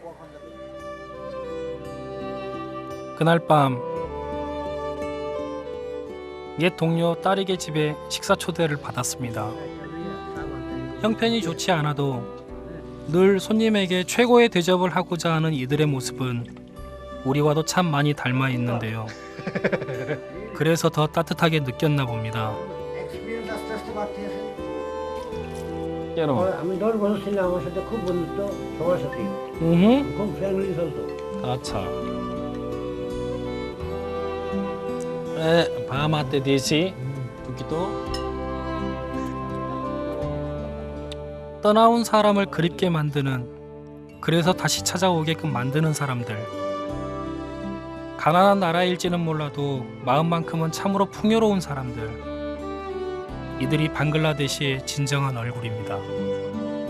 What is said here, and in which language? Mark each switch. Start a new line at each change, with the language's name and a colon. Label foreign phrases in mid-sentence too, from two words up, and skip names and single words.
Korean: 그날 밤 옛 동료 딸에게 집에 식사 초대를 받았습니다. 형편이 좋지 않아도 늘 손님에게 최고의 대접을 하고자 하는 이들의 모습은 우리와도 참 많이 닮아 있는데요. 그래서 더 따뜻하게 느꼈나 봅니다.
Bangla: আমি 10 বছর ছিলাম আমার সাথে খুব বন্ধুত্ব সবার সাথে খুব ফ্রেন্ডলি চলতো
Korean: আচ্ছা 바마테 디시 두기도 떠나온 사람을 그립게 만드는 그래서 다시 찾아오게끔 만드는 사람들 가난한 나라일지는 몰라도 마음만큼은 참으로 풍요로운 사람들 이들이 방글라데시의 진정한 얼굴입니다.